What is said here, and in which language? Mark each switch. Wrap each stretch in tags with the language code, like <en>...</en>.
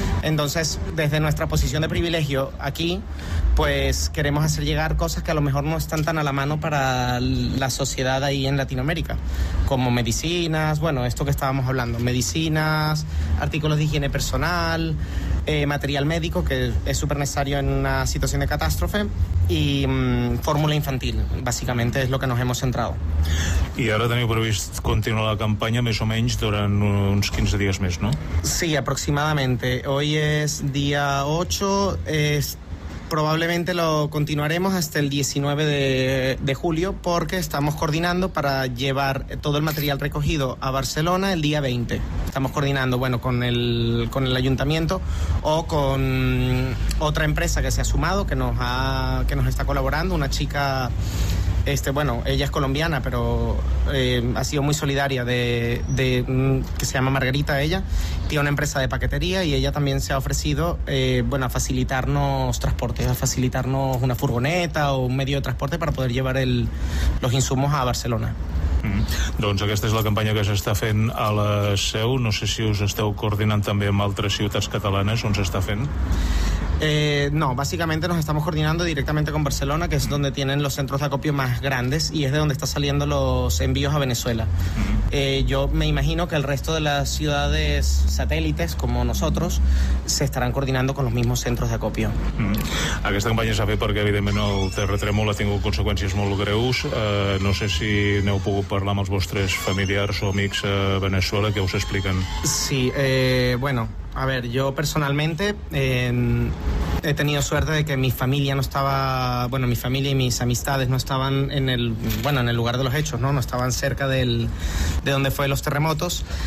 <es>Entonces, desde nuestra posición de privilegio aquí, pues queremos hacer llegar cosas que a lo mejor no están tan a la mano para la sociedad ahí en Latinoamérica, como medicinas, bueno, esto que estábamos hablando, medicinas, artículos de higiene personal, material médico, que es súper necesario en una situación de catástrofe, y fórmula infantil, básicamente es lo que nos hemos centrado.</es> <ca>I ara teniu previst continuar la campanya més o menys durant uns 15 dies més, no?</ca> <es>Sí, aproximadamente. Hoy es día 8, probablemente lo continuaremos hasta el 19 de julio porque estamos coordinando para llevar todo el material recogido a Barcelona el día 20. Estamos coordinando, bueno, con el ayuntamiento o con otra empresa que se ha sumado, que nos está colaborando, una chica, bueno, ella es colombiana, pero ha sido muy solidaria de que se llama Margarita, ella tiene una empresa de paquetería y ella también se ha ofrecido a facilitarnos transporte, a facilitarnos una furgoneta o un medio de transporte para poder llevar los insumos a Barcelona.</es> <ca>Doncs aquesta és la campanya que s'està fent a la Seu. No sé si us esteu coordinant també amb altres ciutats catalanes on s'està fent.</ca> <es>No, básicamente nos estamos coordinando directamente con Barcelona, que es donde tienen los centros de acopio más grandes y es de donde están saliendo los envíos a Venezuela. Yo me imagino que el resto de las ciudades satélites, como nosotros, se estarán coordinando con los mismos centros de acopio.</es> <ca>Aquesta campanya s'ha fet perquè, evidentment, el terratrèmol ha tingut conseqüències molt greus. No sé si n'heu pogut parlar amb els vostres familiars o amics a Venezuela, que us expliquen.</ca> <es>Sí, a ver, yo personalmente he tenido suerte de que mi familia no estaba, bueno, mi familia y mis amistades no estaban en el lugar de los hechos, ¿no? No estaban cerca de donde fue los terremotos.</es>